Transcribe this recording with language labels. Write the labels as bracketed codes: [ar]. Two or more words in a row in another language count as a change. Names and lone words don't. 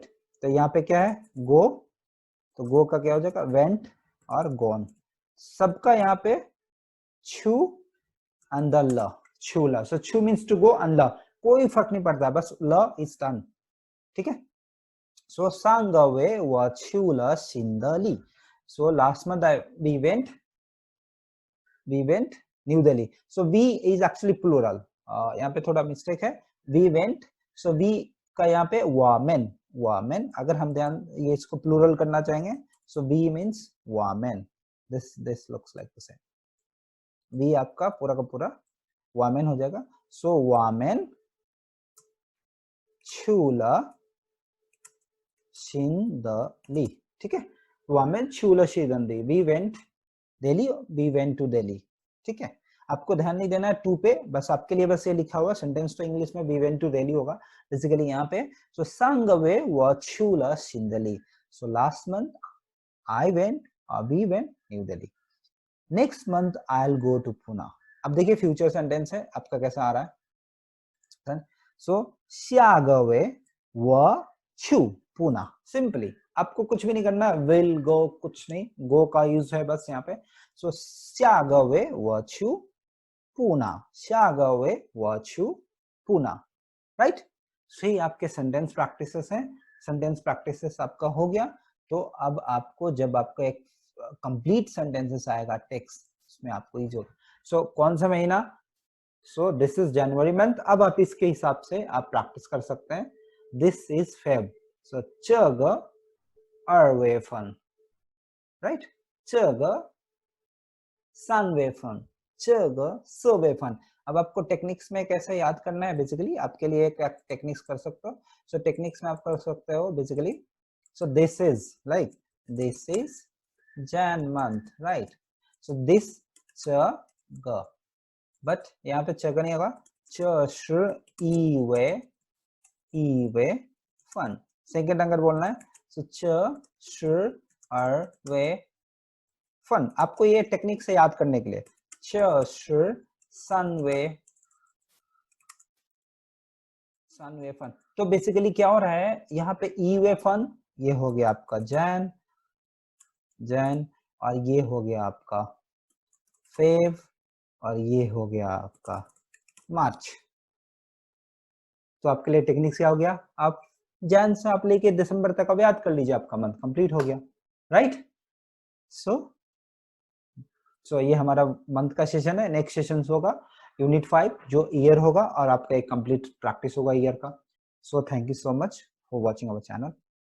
[hi] तो यहाँ पे क्या है, गो, तो गो का क्या हो जाएगा, वेंट और गॉन, सबका यहाँ पे छू एंड द ल, [zh] 去 了, [hi] सो छू [en] means to go and [hi] ल, कोई फर्क नहीं पड़ता, बस ल [en] is done, [hi] ठीक है। [zh] सो 上月 我 去 了 新德里, [hi] सो [en] last month we went New Delhi, [hi] सो [en] we is actually plural, [hi] यहाँ पे थोड़ा मिस्टेक है, [en] we went, [hi] सो वी का यहाँ पे वामेन, अगर हम ध्यान ये इसको प्लूरल करना चाहेंगे, [en] So we means वामेन, this looks like the same, we [hi] आपका पूरा का पूरा [en] वामेन हो जाएगा। सो [zh] 我们去了新德里, [hi] ठीक है, [zh] 我们去了新德里, [en] we went Delhi, we went to Delhi, [hi] ठीक है। आपको ध्यान नहीं देना है टू पे, बस आपके लिए बस ये लिखा हुआ सेंटेंस, तो इंग्लिश में [en] we went to Delhi [hi] होगा बेसिकली यहाँ पे। [en] सो [zh] 上月我去了新德里, [en] सो last month I went, we went New Delhi. next month I will go to Poona. [hi] अब देखिए फ्यूचर सेंटेंस है आपका कैसा आ रहा है। [zh] सो 下个月我去 [hi] पूना। सिंपली आपको कुछ भी नहीं करना, [en] will go [hi] कुछ नहीं, गो का यूज है बस यहाँ पे। [zh] सो 下个月我去पूना, 下个月我去 पूना, राइट। [hi] सो ये आपके [en] sentence practices [hi] हैं। [en] sentence practices [hi] आपका हो गया, तो अब आपको जब आपका एक [en] complete sentences [hi] आएगा टेक्स्ट, उसमें आपको ये जो सो कौन सा महीना, [en] so this is January month. [hi] अब आप इसके हिसाब से आप प्रैक्टिस कर सकते हैं। [en] this is Feb, [zh] सो 这个2月份 राइट, 这个3月份 这个4月份। [hi] अब आपको टेक्निक्स में कैसे याद करना है, बेसिकली आपके लिए एक टेक्निक्स कर सकते हो। सो टेक्निक्स में आप कर सकते हो बेसिकली, [en] So this is like this is Jan month, right. [hi] सो दिस च ग, बट यहाँ पे च नहीं होगा, [zh] 这是1月份। [hi] सेकंड अगर बोलना है, सो [zh] 这是2月份। [hi] आपको ये टेक्निक से याद करने के लिए [zh] 这是3月份। [hi] तो बेसिकली क्या हो रहा है यहाँ पे [zh] 一 月 份, [hi] ये हो गया आपका जैन, और ये हो गया आपका फेव, और ये हो गया आपका मार्च। तो आपके लिए टेक्निक क्या हो गया, आप जैन से आप लेके दिसंबर तक अब याद कर लीजिए, आपका मंथ कंप्लीट हो गया, राइट। सो ये हमारा मंथ का सेशन है। नेक्स्ट सेशन होगा यूनिट 5 जो ईयर होगा, और आपका एक कंप्लीट प्रैक्टिस होगा ईयर का। [en] So thank you so much for watching our channel.